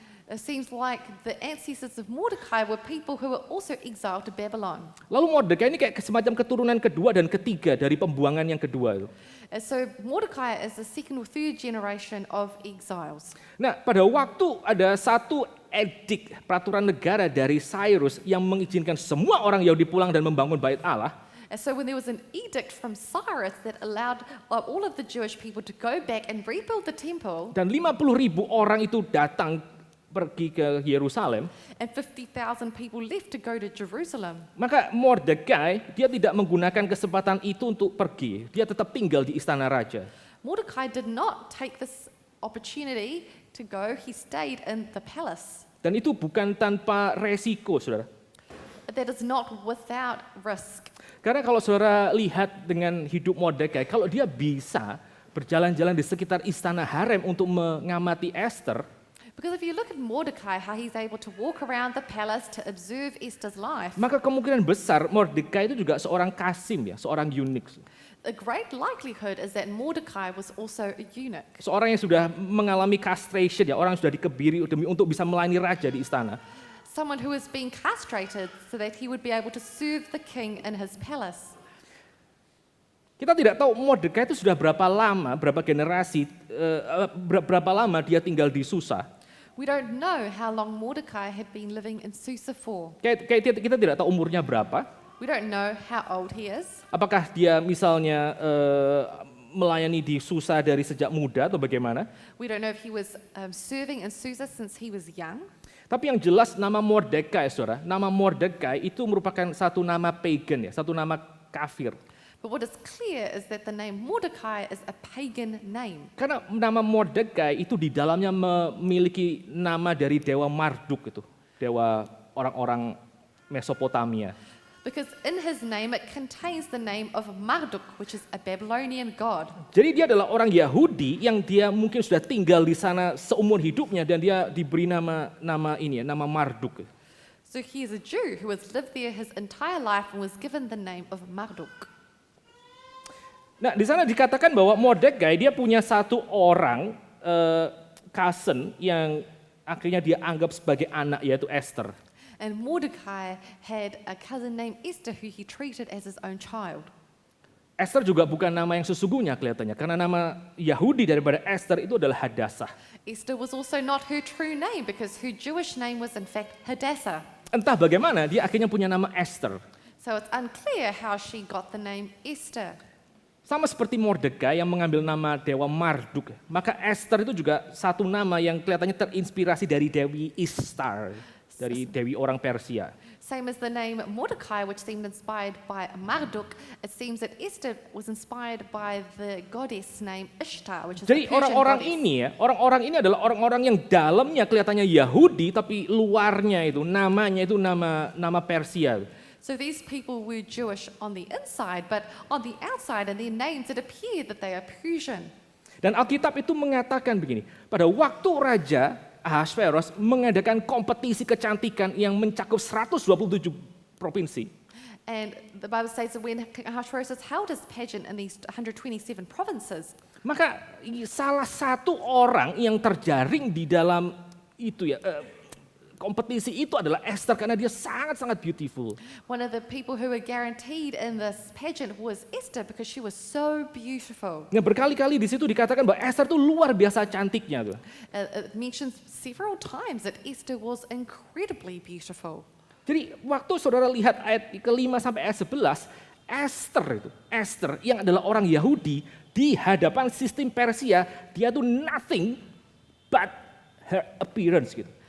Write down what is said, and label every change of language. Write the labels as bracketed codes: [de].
[en] It seems like the ancestors of Mordecai were people who were also exiled to Babylon. [id] Lalu Mordekai ini kayak semacam keturunan kedua dan ketiga dari pembuangan yang kedua itu. [en] And so Mordecai is the second or third generation of exiles. [id] Nah, pada waktu ada satu edik peraturan negara dari Cyrus yang mengizinkan semua orang Yahudi pulang dan membangun bait Allah. [en] And so when there was an edict from Cyrus that allowed all of the Jewish people to go back and rebuild the temple, [id] Dan 50.000 orang itu datang pergi ke Yerusalem, [en] and 50,000 people left to go to Jerusalem, [id] maka Mordekai dia tidak menggunakan kesempatan itu untuk pergi. Dia tetap tinggal di istana raja. [en] Mordecai did not take this opportunity to go. He stayed in the palace. [id] Dan itu bukan tanpa resiko, saudara. [en] But that is not without risk. [id] Karena kalau saudara lihat dengan hidup Mordekai, kalau dia bisa berjalan-jalan di sekitar istana harem untuk mengamati Esther, [en] Because if you look at Mordecai, how he's able to walk around the palace to observe Esther's life, [id] maka kemungkinan besar Mordekai itu juga seorang kasim ya, seorang eunuch. [en] a great likelihood is that Mordecai was also a eunuch. [id] Seorang yang sudah mengalami castration ya, orang yang sudah dikebiri demi untuk bisa melayani raja di istana. [en] Someone who is being castrated so that he would be able to serve the king in his palace. [id] Kita tidak tahu Mordekai itu sudah berapa lama, berapa generasi, berapa lama dia tinggal di Susa. [en] We don't know how long Mordecai had been living in Susa for. [id] Kayak kita tidak tahu umurnya berapa. [en] We don't know how old he is. [id] Apakah dia misalnya melayani di Susa dari sejak muda atau bagaimana? [en] We don't know if he was serving in Susa since he was young. [id] Tapi yang jelas nama Mordekai, saudara, nama Mordekai itu merupakan satu nama pagan ya, satu nama kafir. [en] But what is clear is that the name Mordecai is a pagan name. [id] Karena nama Mordekai itu di dalamnya memiliki nama dari dewa Marduk itu, dewa orang-orang Mesopotamia. [en] Because in his name it contains the name of Marduk, which is a Babylonian god. [id] Jadi dia adalah orang Yahudi yang dia mungkin sudah tinggal di sana seumur hidupnya dan dia diberi nama ini ya, nama Marduk. [en] So he is a Jew who has lived there his entire life and was given the name of Marduk. [id] Nah, di sana dikatakan bahwa Mordekai dia punya satu orang cousin yang akhirnya dia anggap sebagai anak, yaitu Esther. [en] And Mordecai had a cousin named Esther who he treated as his own child. [id] Esther juga bukan nama yang sesungguhnya kelihatannya, karena nama Yahudi daripada Esther itu adalah Hadassah. [en] Esther was also not her true name because her Jewish name was in fact Hadassah. [id] Entah bagaimana dia akhirnya punya nama Esther. [en] So it's unclear how she got the name Esther. [id] Sama seperti Mordekai yang mengambil nama dewa Marduk, maka Esther itu juga satu nama yang kelihatannya terinspirasi dari Dewi Ishtar. dari dewi orang Persia. [en] Same as the name Mordecai, which seemed inspired by Marduk, it seems that Esther was inspired by the goddess named Ishtar, which is the [id] Jadi [en] Persian [id] orang-orang [en] goddess. [id] ini ya, orang-orang ini adalah orang-orang yang dalamnya kelihatannya Yahudi tapi luarnya itu namanya itu nama Persia. [en] So these people were Jewish on the inside, but on the outside and their names it appeared that they are Persian. [id] Dan Alkitab itu mengatakan begini, pada waktu Raja Ahasveros mengadakan kompetisi kecantikan yang mencakup 127 provinsi. [en] And the Bible says that when King Ahasuerus held his pageant in these 127 provinces, [id] Maka salah satu orang yang terjaring di dalam itu ya kompetisi itu adalah Esther karena dia sangat-sangat beautiful. [en] one of the people who were guaranteed in this pageant was Esther because she was so beautiful. [id] Nah, berkali-kali di situ dikatakan bahwa Esther tuh luar biasa cantiknya tuh. [en] It mentions several times that Esther was incredibly beautiful. [id] Jadi waktu saudara lihat ayat ke-5 sampai ayat 11, Esther yang adalah orang Yahudi di hadapan sistem Persia, dia tuh [en] nothing but her appearance [id] gitu.